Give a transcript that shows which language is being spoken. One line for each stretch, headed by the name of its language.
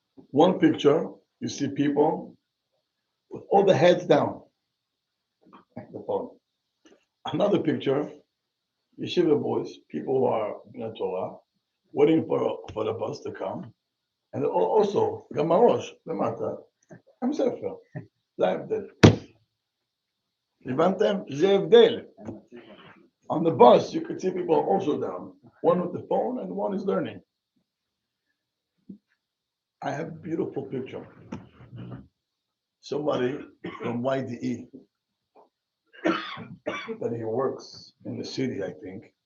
English: One picture, you see people with all the heads down. The phone. Another picture, yeshiva boys, people who are in the Torah, waiting for the bus to come. And also,
Hebrew: גם הראש, למטה, עם ספר. זה ההבדל. הבנתם? זה הבדל.
English: On the bus, you could see people also down. One with the phone and one is learning. I have a beautiful picture. Somebody from YDE, that he works in the city, I think.